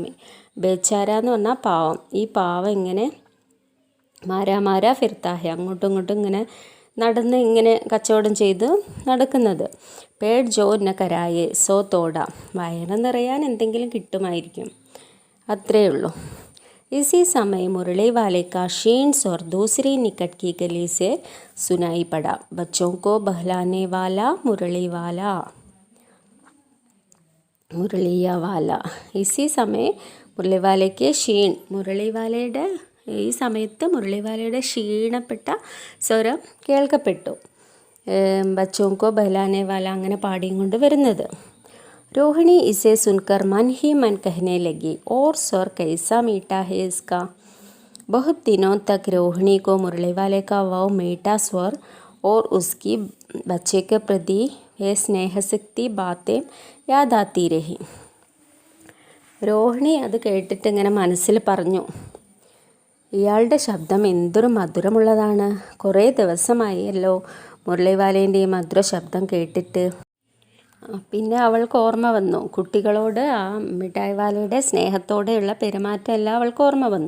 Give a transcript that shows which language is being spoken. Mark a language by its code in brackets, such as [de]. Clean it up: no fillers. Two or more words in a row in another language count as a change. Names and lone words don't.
[ml] ബേച്ചാര എന്ന് പറഞ്ഞാൽ പാവം. ഈ പാവം ഇങ്ങനെ [hi] मारा फिरता है, [ml] അങ്ങോട്ടും ഇങ്ങോട്ടും ഇങ്ങനെ നടന്ന് ഇങ്ങനെ കച്ചവടം ചെയ്ത് നടക്കുന്നത്. [hi] पेट जो न कराए सो थोड़ा, [ml] വയറ് നിറയാൻ എന്തെങ്കിലും കിട്ടുമായിരിക്കും, അത്രയേ ഉള്ളൂ. [hi] इसी समय मुरली वाले का शीन स्वर दूसरी निकट की गली से सुनाई पड़ा. बच्चों को बहलाने वाला मुरलिया वाला. इसी समय [ml] മുരളി വാലയ്ക്ക് മുരളി വാലയുടെ ഈ സമയത്ത് മുരളി വാലയുടെ ക്ഷീണപ്പെട്ട സ്വരം കേൾക്കപ്പെട്ടു. [hi] बच्चों को बहलाने वाला [ml] അങ്ങനെ പാടിയും കൊണ്ട് വരുന്നത്. [hi] रोहिणी इसे सुनकर मन ही मन कहने लगी, और स्वर कैसा मीठा है इसका. बहुत दिनों तक रोहिणी को मुरली वाले का वह मीठा स्वर और उसकी बच्चे के प्रति वह स्नेहशक्ति बातें याद आती रही. [ml] രോഹിണി അത് കേട്ടിട്ട് ഇങ്ങനെ മനസ്സിൽ പറഞ്ഞു, ഇയാളുടെ ശബ്ദം എന്തൊരു മധുരമുള്ളതാണ്. കുറേ ദിവസമായല്ലോ മുരളി വാലേൻ്റെ ഈ മധുര ശബ്ദം കേട്ടിട്ട്. പിന്നെ അവൾക്ക് ഓർമ്മ വന്നു, കുട്ടികളോട് ആ മിഠായി വാലയുടെ സ്നേഹത്തോടെയുള്ള പെരുമാറ്റം എല്ലാം അവൾക്ക് ഓർമ്മ വന്നു.